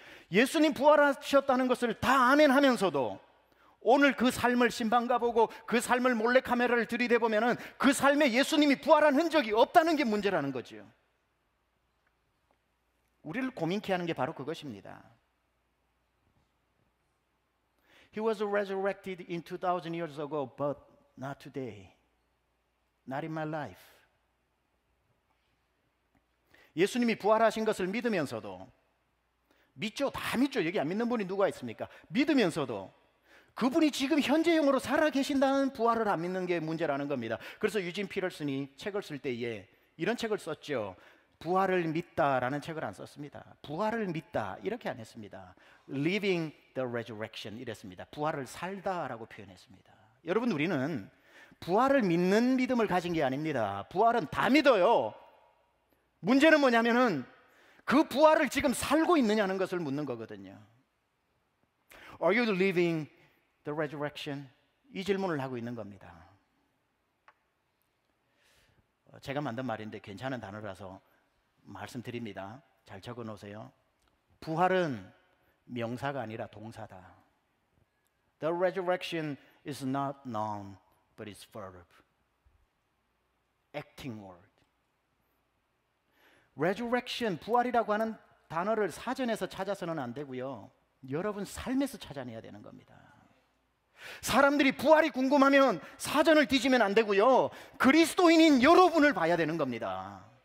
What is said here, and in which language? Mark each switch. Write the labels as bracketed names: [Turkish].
[Korean] 예수님 부활하셨다는 것을 다 아멘하면서도 오늘 그 삶을 신방가 보고 그 삶을 몰래카메라를 들이대보면 그 삶에 예수님이 부활한 흔적이 없다는 게 문제라는 거죠. 우리를 고민케 하는 게 바로 그것입니다. [English] He was resurrected in 2000 years ago, but not today. Not in my life. [Korean] 예수님이 부활하신 것을 믿으면서도, 믿죠? 다 믿죠. 여기 안 믿는 분이 누가 있습니까? 믿으면서도 그분이 지금 현재형으로 살아계신다는 부활을 안 믿는 게 문제라는 겁니다. 그래서 유진 피터슨이 책을 쓸 때에 이런 책을 썼죠. 부활을 믿다라는 책을 안 썼습니다. 부활을 믿다 이렇게 안 했습니다. [English] Living the resurrection [Korean] 이랬습니다. 부활을 살다라고 표현했습니다. 여러분, 우리는 부활을 믿는 믿음을 가진 게 아닙니다. 부활은 다 믿어요. 문제는 뭐냐면은 그 부활을 지금 살고 있느냐는 것을 묻는 거거든요. [English] Are you living the resurrection? [Korean] 이 질문을 하고 있는 겁니다. 제가 만든 말인데 괜찮은 단어라서 말씀드립니다. 잘 적어 놓으세요. 부활은 명사가 아니라 동사다. [English] The resurrection is not noun, but it's verb. acting word. [Korean] resurrection, 부활이라고 하는 단어를 사전에서 찾아서는 안 되고요. 여러분 삶에서 찾아내야 되는 겁니다. 사람들이 부활이 궁금하면 사전을 뒤지면 안 되고요. 그리스도인인 여러분을 봐야 되는 겁니다.